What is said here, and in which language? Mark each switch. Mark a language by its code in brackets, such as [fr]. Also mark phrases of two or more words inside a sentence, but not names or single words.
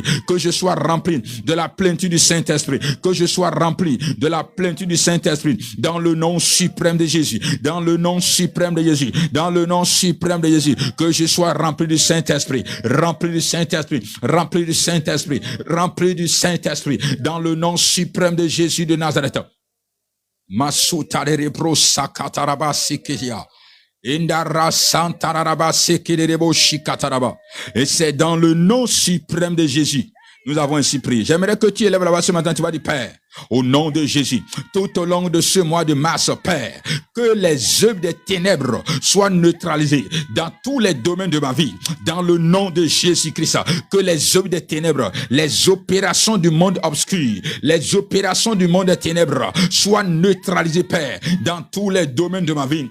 [fr] Que je sois rempli de la plénitude du Saint-Esprit. Que je sois rempli de la plénitude du Saint-Esprit. Dans le nom suprême de Jésus. Dans le nom suprême de Jésus. Dans le nom suprême de Jésus. Que je sois rempli du Saint-Esprit. Rempli du Saint-Esprit. Rempli du Saint-Esprit. Rempli du Saint-Esprit. Dans le nom suprême de Jésus de Nazareth. Masutarebo sakataraba sikiya. Indara santaraba sikirebo shikataraba. Et c'est dans le nom suprême de Jésus. Nous avons ainsi prié. J'aimerais que tu élèves la voix ce matin. Tu vas dire, Père, au nom de Jésus, tout au long de ce mois de mars, Père, que les œuvres des ténèbres soient neutralisées dans tous les domaines de ma vie. Dans le nom de Jésus-Christ, que les œuvres des ténèbres, les opérations du monde obscur, les opérations du monde des ténèbres soient neutralisées, Père, dans tous les domaines de ma vie.